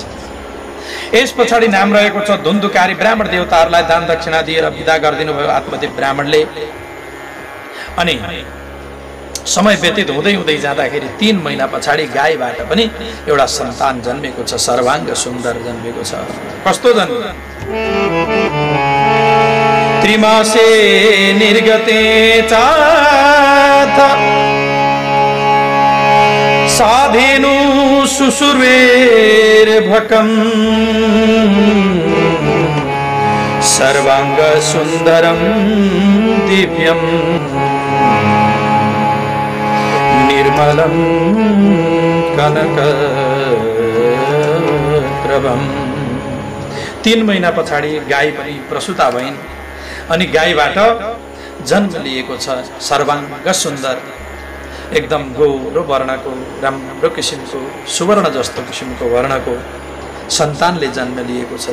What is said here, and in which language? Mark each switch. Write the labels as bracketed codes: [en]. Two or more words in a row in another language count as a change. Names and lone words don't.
[ne] यस पछाडि नाम रहेको छ धुन्धुकारी। ब्राह्मण देवताहरूलाई दान दक्षिणा दिएर विदा गरिदिनु भयो आत्मदेव ब्राह्मणले। अनि समय व्यतीत हुँदै हुँदै जाँदाखेरि 3 महिना पछाडि गाईबाट पनि एउटा सन्तान जन्मेको छ, सर्वाङ्ग सुन्दर जन्मेको छ। कस्तो जन्म, [sa] त्रिमासे निर्गते चाथ साधेनु शुशुर्वेर्भकम् सर्वाङ्ग सुन्दरं दिव्यम् निर्मलं कनकप्रभम्। [ne] 3 महिना पछाडि गाई पनि प्रसुता भइन्। अनि गाईबाट जन्म लिएको छ सर्वाङ्ग सुन्दर, एकदम गोरो वर्णको, राम्रो किसिमको, सुवर्ण जस्तो किसिमको वर्णको सन्तानले जन्म लिएको छ।